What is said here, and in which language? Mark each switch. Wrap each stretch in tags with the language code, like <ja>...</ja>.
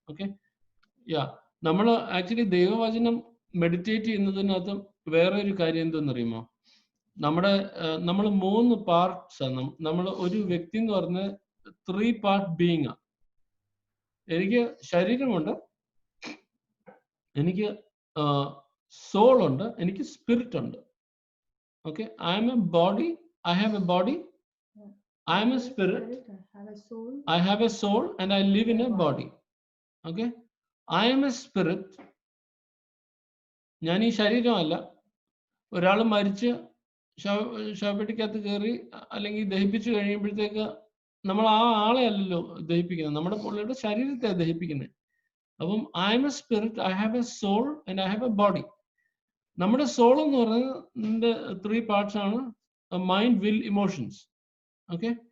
<ml>Okay, നമ്മൾ actually ദൈവവചനം meditate ചെയ്യുന്നതിനകത്ത് വേറെ ഒരു കാര്യം എന്തെന്നറിയുമോ? നമ്മൾ 3 പാർട്സ് ആണ്. നമ്മൾ ഒരു വ്യക്തി എന്ന് പറഞ്ഞ 3 പാർട്ട് ബീയിങ്. എനിക്ക് ശരീരമുണ്ട്, എനിക്ക് സോൾ ഉണ്ട്, എനിക്ക് സ്പിരിറ്റ് ഉണ്ട്.</ml> <en>Okay, I have a body, I am a spirit, I have a soul and I live in a body. Okay, I am a spirit.</en> <ml>ഞാൻ ഈ ശരീരമല്ല. ഒരാൾ മരിച്ച് ശവപ്പെട്ടിക്കകത്ത് കയറി അല്ലെങ്കിൽ ദഹിപ്പിച്ചു കഴിയുമ്പോഴത്തേക്ക് നമ്മൾ ആ ആളെ അല്ലല്ലോ ദഹിപ്പിക്കുന്നത്, നമ്മുടെ പുള്ളിയുടെ ശരീരത്തെ ദഹിപ്പിക്കുന്നത്. അപ്പം</ml> <en>I am a spirit, I have a soul and I have a body.</en> <ml>നമ്മുടെ സോൾ എന്ന് പറയുന്നത് 3 പാർട്സ് ആണ്: മൈൻഡ്, വിൽ, ഇമോഷൻസ്. ഓക്കെ,</ml>